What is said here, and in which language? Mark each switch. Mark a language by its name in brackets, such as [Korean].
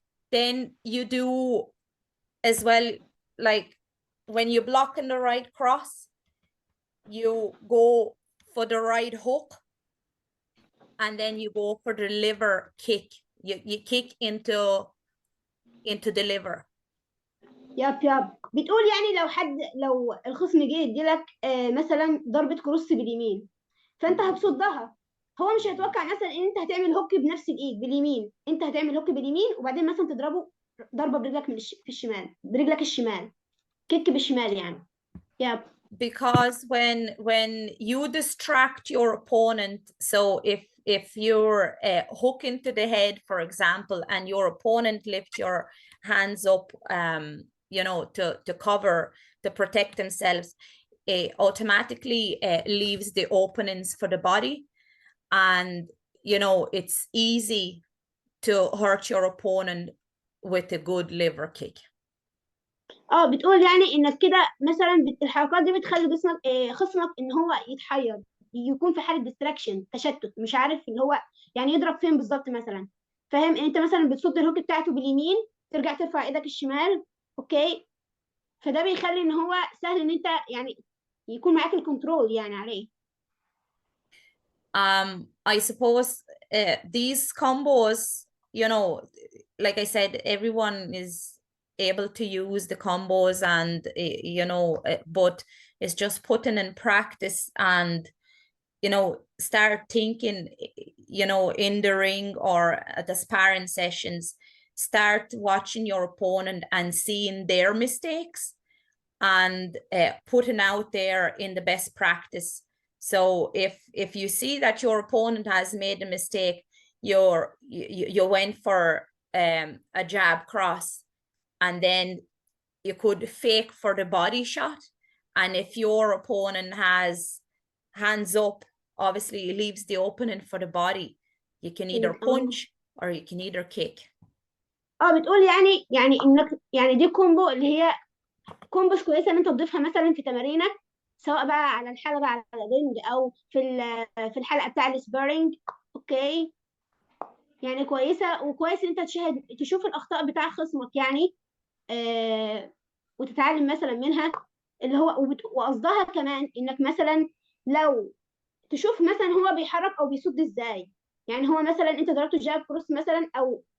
[English] Then you do as well, like when you block in the right cross, you go for the right hook, and then you go for the liver kick. You kick into the liver. [Arabic] ياب بتقول يعني لو الخصم جه يديلك مثلا ضربة كروس باليمين، فانت هتصدها. هو مش هيتوقع مثلا ان انت هتعمل هوك بنفس الايد باليمين، انت هتعمل هوك باليمين وبعدين مثلا تضربه ضربة برجلك في الشمال، برجلك الشمال، كيك بالشمال يعني. ياب. [English] Because when you distract your opponent, so if you're hooking to the head, for example, and your opponent lifts your hands up, you know, to cover, to protect themselves, it automatically leaves the openings for the body, and you know it's easy to hurt your opponent with a good liver kick. [Arabic] بتقول يعني انك كده مثلا الحركات دي بتخلي جسمك خصمك ان هو يتحير، يكون في حاله ديستراكشن، تشتت، مش عارف اللي هو يعني يضرب فين بالظبط مثلا. فاهم؟ انت مثلا بتصد الهوك بتاعته باليمين، ترجع ترفع ايدك الشمال. اوكي، فده بيخلي ان هو سهل ان انت يعني يكون معاك الكنترول يعني عليه. [English] I suppose these combos, you know, like I said, everyone is able to use the combos, and you know, but it's just putting in practice and, you know, start thinking, you know, in the ring or at the sparring sessions, start watching your opponent and seeing their mistakes and putting out there in the best practice. So if you see that your opponent has made a mistake, you went for a jab cross, and then you could fake for the body shot. And if your opponent has hands up, obviously it leaves the opening for the body. You can either punch or you can either kick. [Arabic] بتقول يعني انك يعني دي كومبو اللي هي كومبوز كويسه ان انت تضيفها مثلا في تمارينك، سواء بقى على الحلبة على الرينج او في الحلقه بتاع السبارينج. اوكي، يعني كويسه، وكويس ان انت تشوف الاخطاء بتاع خصمك يعني، وتتعلم مثلا منها اللي هو، وقصدها كمان انك مثلا لو تشوف مثلا هو بيحرك او بيصد ازاي. يعني هو مثلا انت ضربته جاب كروس مثلا او